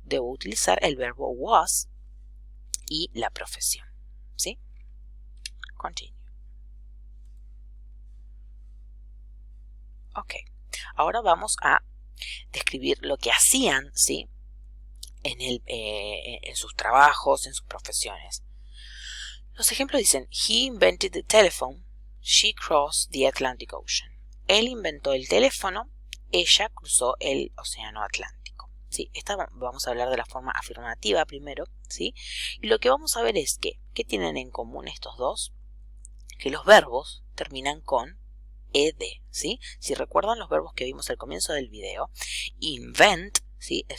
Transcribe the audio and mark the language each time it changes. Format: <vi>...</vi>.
<es>Debo utilizar el verbo was y la profesión. ¿Sí? Continue. Ok. Ahora vamos a describir lo que hacían, ¿sí? En sus trabajos, en sus profesiones. Los ejemplos dicen:</es> <en>He invented the telephone. She crossed the Atlantic Ocean.</en> <es>Él inventó el teléfono. Ella cruzó el océano Atlántico. ¿Sí? Esta vamos a hablar de la forma afirmativa primero, ¿sí? Y lo que vamos a ver es que, ¿qué tienen en común estos dos? Que los verbos terminan con ed, ¿sí? Si recuerdan los verbos que vimos al comienzo del video, invent, ¿sí?</es>